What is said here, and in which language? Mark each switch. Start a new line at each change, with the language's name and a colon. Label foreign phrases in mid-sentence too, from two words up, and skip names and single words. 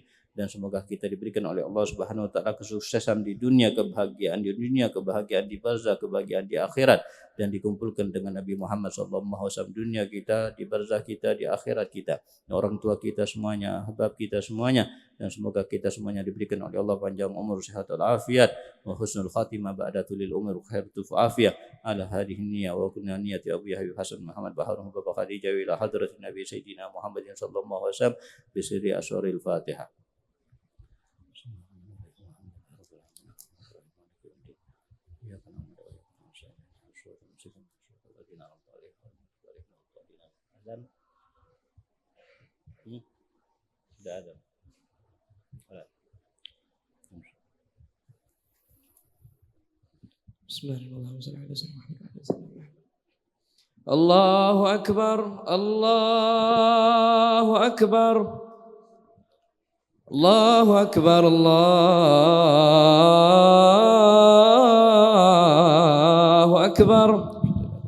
Indonesian: Dan semoga kita diberikan oleh
Arabic: الله سبحانه وتعالى
Indonesian: kesuksesan di dunia, kebahagiaan di dunia, kebahagiaan di barzah, kebahagiaan di akhirat, dan dikumpulkan dengan Nabi Muhammad SAW, dunia kita, di barzah kita, di akhirat kita, orang tua kita semuanya, ahbab kita semuanya, dan semoga kita semuanya diberikan oleh Allah panjang umur, sehat walafiat,
Arabic: وحسن الخاتمة بعد طول العمر خيرة عافية, على هذه النية وكنا نيتي أبو يحيى حسن محمد باهارون Bapak خديجة إلى حضرة النبي سيدنا محمد صلى الله عليه وسلم بسر أسرار الفاتحة.
Indonesian: Sudah ada.
Arabic: بسم الله الرحمن الرحيم. الله أكبر الله أكبر الله أكبر الله أكبر, Allahu Akbar, Allahu Akbar.